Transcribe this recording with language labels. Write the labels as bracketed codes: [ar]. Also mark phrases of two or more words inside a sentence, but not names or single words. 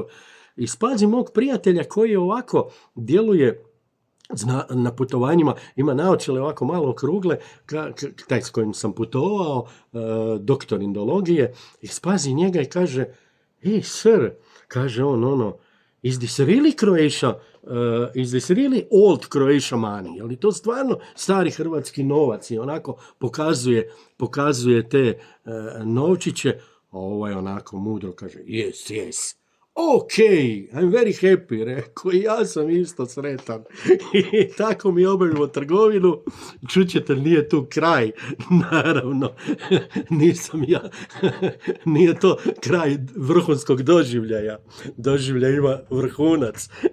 [hr] I spazi mog prijatelja koji ovako djeluje na putovanjima, ima naočale ovako malo okrugle, taj s kojim sam putovao, doktor indologije, i spazi njega i kaže, [en] hey sir, [hr] kaže on, [en] is this really Croatia, is this really old Croatia money? [hr] Je li to stvarno stari hrvatski novac? I onako pokazuje te novčiće, a ovaj onako mudro kaže, [en] yes. Ok, I'm very happy, [hr] rekao, ja sam isto sretan. I tako mi obavimo trgovinu. Čućete, nije tu kraj, naravno, nisam ja, nije to kraj vrhunskog doživljaja. Doživljaj ima vrhunac.